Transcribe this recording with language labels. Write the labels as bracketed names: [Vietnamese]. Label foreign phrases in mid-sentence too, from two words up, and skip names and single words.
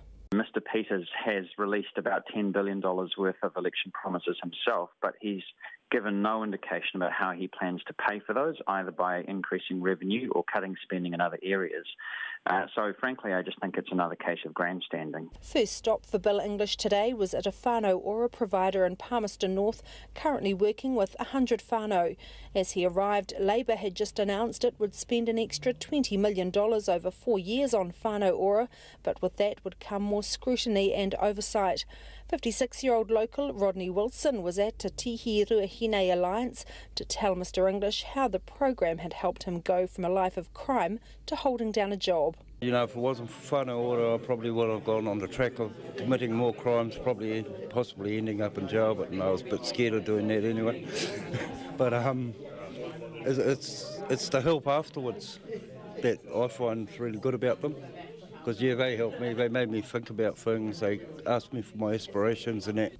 [English] Mr Peters has released about $10 billion worth of election promises himself, but he's given no indication about how he plans to pay for those, either by increasing revenue or cutting spending in other areas. So frankly, I just think it's another case of grandstanding. First stop for Bill English today was at a whānau ora provider in Palmerston North, currently working with 100 whānau. As he arrived, Labour had just announced it would spend an extra $20 million over 4 years on whānau ora, but with that would come more scrutiny and oversight. 56-year-old local Rodney Wilson was at Te Tihi Ruahine Alliance to tell Mr English how the program had helped him go from a life of crime to holding down a job. You know, if it wasn't for whānau ora, I probably would have gone on the track of committing more crimes, possibly ending up in jail, but I was a bit scared of doing that anyway. But it's the help afterwards that I find really good about them. Because, yeah, they helped me, they made me think about things, they asked me for my aspirations and that.